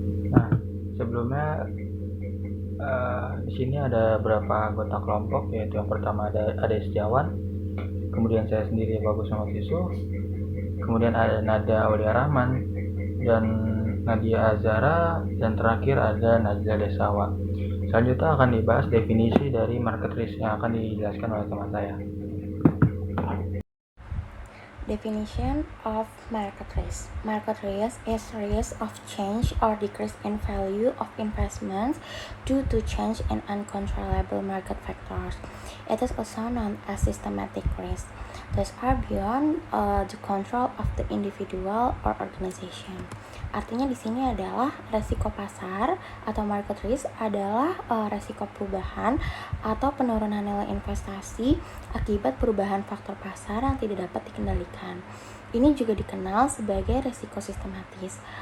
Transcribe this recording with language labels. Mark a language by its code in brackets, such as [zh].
[id] Nah, sebelumnya di sini ada beberapa anggota kelompok, yaitu yang pertama ada Setiawan, kemudian saya sendiri Bagus Muhammad Yusuf, kemudian ada Nada Aulia Rahman dan Nadia Azara, dan terakhir ada Najla Desawa. Selanjutnya akan dibahas definisi dari market risk yang akan dijelaskan oleh teman saya. [en] Definition of market risk. Market risk is risk of change or decrease in value of investments due to change in uncontrollable market factors. It is also known as systematic risk. These are beyond the control of the individual or organization. [id] Artinya di sini adalah resiko pasar atau market risk adalah resiko perubahan atau penurunan nilai investasi akibat perubahan faktor pasar yang tidak dapat dikendalikan. Ini juga dikenal sebagai resiko sistematis.